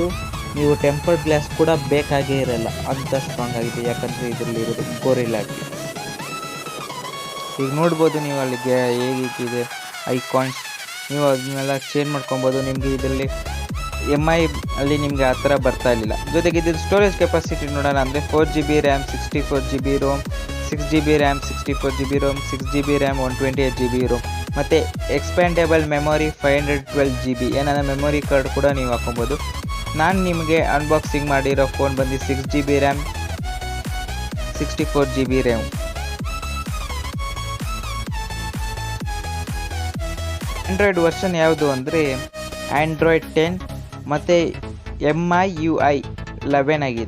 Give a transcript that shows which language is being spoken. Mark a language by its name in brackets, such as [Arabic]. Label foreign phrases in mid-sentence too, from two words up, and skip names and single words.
[Kannada] ನೀವು [English] tempered glass [Kannada] ಕೂಡ ಬೇಕಾಗೇ ಇರಲ್ಲ, ಅಂಥ ಸ್ಟ್ರಾಂಗ್ ಆಗಿದೆ. ಯಾಕಂದರೆ ಇದರಲ್ಲಿ ಇರೋದು ಗೋರಿಲ್ಲಾ ಗ್ಲಾಸ್. ಈಗ ನೋಡ್ಬೋದು ನೀವು ಅಲ್ಲಿಗೆ ಹೇಗಿದೆ ಐಕಾನ್ಸ್, ನೀವು ಅದನ್ನೆಲ್ಲ ಚೇಂಜ್ ಮಾಡ್ಕೊಬೋದು. ನಿಮಗೆ ಇದರಲ್ಲಿ MI ಅಲ್ಲಿ ನಿಮಗೆ ಆ ಥರ ಬರ್ತಾ ಇರಲಿಲ್ಲ. ಜೊತೆಗೆ ಇದ್ರ [English] storage capacity [Kannada] ನೋಡೋಣ ಅಂದರೆ [English] 4GB RAM, 64GB ROM, 6GB RAM, 64GB ROM, 6GB RAM, 128GB ROM [Kannada] ಮತ್ತು [English] expandable memory 512GB. [Kannada] ಏನಂದರೆ [English] memory card [Kannada] ಕೂಡ ನೀವು ಹಾಕೊಬೋದು. ನಾನು ನಿಮಗೆ ಅನ್ಬಾಕ್ಸಿಂಗ್ ಮಾಡಿರೋ ಫೋನ್ ಬಂದು [English] 6GB RAM 64GB RAM. Android version [Kannada] ಯಾವುದು ಅಂದರೆ ಆಂಡ್ರಾಯ್ಡ್ 10 ಮತ್ತು MIUI 11 ಆಗಿದೆ.